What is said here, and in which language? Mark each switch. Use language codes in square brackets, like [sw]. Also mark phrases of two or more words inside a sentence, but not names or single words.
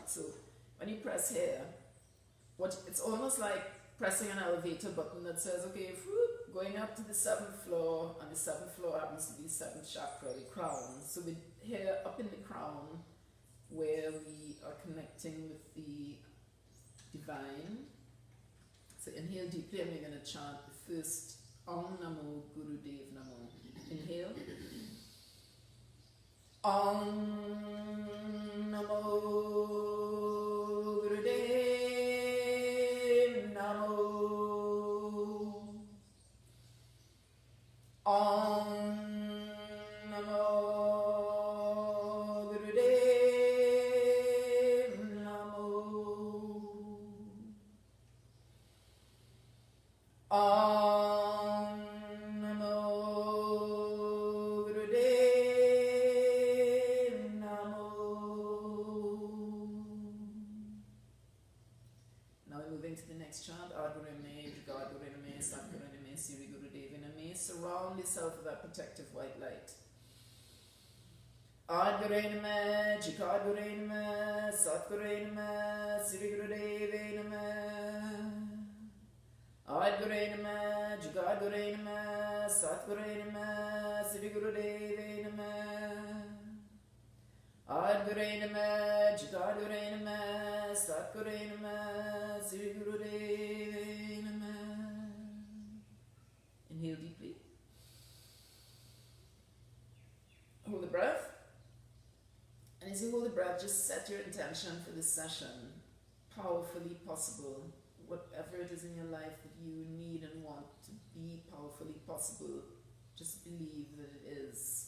[en] So when you press here, it's almost like pressing an elevator button that says, okay, going up to the 7th floor, and the 7th floor happens to be the 7th chakra, the crown. So we're here up in the crown, where we are connecting with the divine. So inhale deeply, and we're going to chant the first [pa] ਓਂ ਨਮੋ ਗੁਰ ਦੇਵ ਨਮੋ. [en] Inhale. [pa] ਓਂ ਨਮੋ ਗੁਰ ਦੇਵ ਨਮੋ. ਓਂ ਨਮੋ ਗੁਰ ਦੇਵ ਨਮੋ. ਓਂ ਨਮੋ ਗੁਰ ਦੇਵ ਨਮੋ. [en] Now we're moving to the next chant. [pa] ਆਦਿ ਗੁਰੇ ਨਮਹ, ਜੁਗਾਦਿ ਗੁਰੇ ਨਮਹ, ਸਤਿ ਗੁਰੇ ਨਮਹ, ਸਿਰੀ ਗੁਰ ਦੇਵੇ ਨਮਹ. [en] Surround yourself with that protective white light. [pa] ਆਦਿ ਗੁਰੇ ਨਮਹ, ਜੁਗਾਦਿ ਗੁਰੇ ਨਮਹ, ਸਤਿ ਗੁਰੇ ਨਮਹ, ਸਿਰੀ ਗੁਰ ਦੇਵੇ ਨਮਹ. ਆਦਿ ਗੁਰੇ ਨਮਹ, ਜੁਗਾਦਿ ਗੁਰੇ ਨਮਹ, ਸਤਿ ਗੁਰੇ ਨਮਹ, ਸਿਰੀ ਗੁਰ ਦੇਵੇ ਨਮਹ. ਆਦਿ ਗੁਰੇ ਨਮਹ, ਜੁਗਾਦਿ ਗੁਰੇ ਨਮਹ, ਸਤਿਗੁਰ ਨਮਹ, ਸ੍ਰੀ ਗੁਰ ਦੇਵ ਨਮਹ. [en] Inhale deeply. Hold the breath. And as you hold the breath, just set your intention for this session. Powerfully possible. Whatever it is in your life that you need and want to be powerfully possible, just believe that it is.